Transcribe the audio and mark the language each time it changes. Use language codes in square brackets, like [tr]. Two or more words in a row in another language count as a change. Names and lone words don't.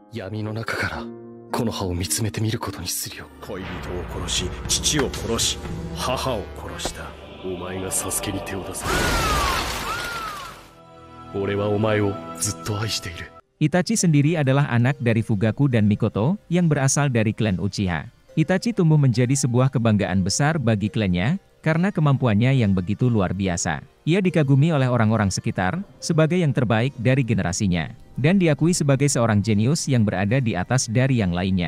[ja] 闇の中からこの葉を見つめてみることにするよ。恋人を殺し、父を殺し、母を殺したお前がサスケに手を出せ。俺はお前をずっと愛している。 [id] Itachi sendiri adalah anak dari Fugaku dan Mikoto yang berasal dari klan Uchiha. Itachi tumbuh menjadi sebuah kebanggaan besar bagi klannya karena kemampuannya yang begitu luar biasa. Ia dikagumi oleh orang-orang sekitar sebagai yang terbaik dari generasinya, dan diakui sebagai seorang jenius yang berada di atas dari yang lainnya.